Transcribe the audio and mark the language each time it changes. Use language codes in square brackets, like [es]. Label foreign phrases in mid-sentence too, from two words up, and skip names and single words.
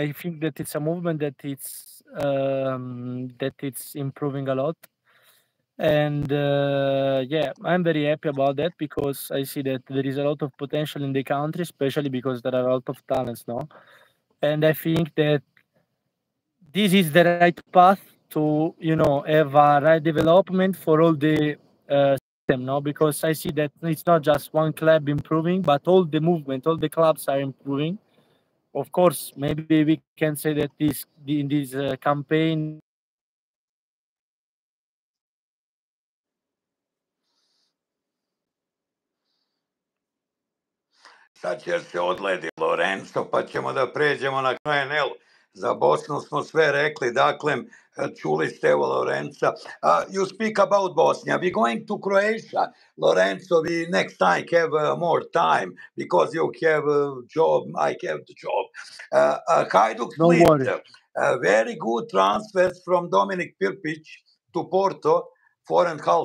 [en] I think that it's a movement that it's improving a lot, and I'm very happy about that because I see that there is a lot of potential in the country, especially because there are a lot of talents now, and I think that this is the right path to have a right development for all the system, because I see that it's not just one club improving, but all the movement, all the clubs are improving. Of course, maybe we can say that in this campaign. [bs] Sad će se odledi Lorenzo, pa ćemo da pređemo na KNL. Za Bosnu smo sve rekli, dakle, čuli ste evo Lorenza. [en] You speak about Bosnia. We going to Croatia, Lorenzo. We next time have more time because you have a job, I have the job. Hajduk Split, very good transfers from Dominik Pirpić to Porto, 4.5